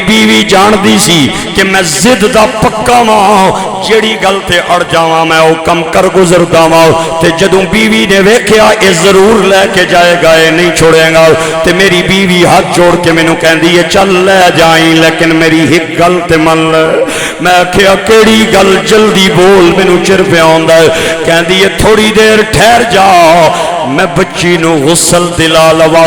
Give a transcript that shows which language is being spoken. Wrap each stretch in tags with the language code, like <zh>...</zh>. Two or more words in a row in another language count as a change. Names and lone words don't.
<pa>بیوی جان دی سی کہ میں زد دا پکا ماں جیڑی گل تے اڑ جاواں میں او کم کر گزر داواں تے جدوں بیوی نے ویکھیا اے ضرور لے کے جائے گا اے نہیں چھوڑے گا تے میری بیوی ہاتھ جوڑ کے میں نو کہن دی چل لے جائیں لیکن میری ایک گل تے من لے میں کہا کیڑی گل جلدی بول میں نو چر پہ آندا ہے کہن دی تھوڑی دیر ٹھہر جاؤ میں بچی نو غسل دلا لواؤ</pa>